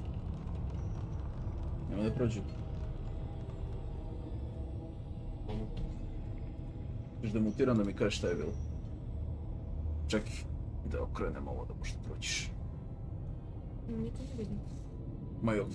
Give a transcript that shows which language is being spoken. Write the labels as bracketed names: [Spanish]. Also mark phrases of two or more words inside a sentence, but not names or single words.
[Bulgarian] Няма да прочу. Ще да мутирам да ми кажеш [Serbian] šta je bilo. Čekaj, da okrenem ovo da možda prođeš. Ma još.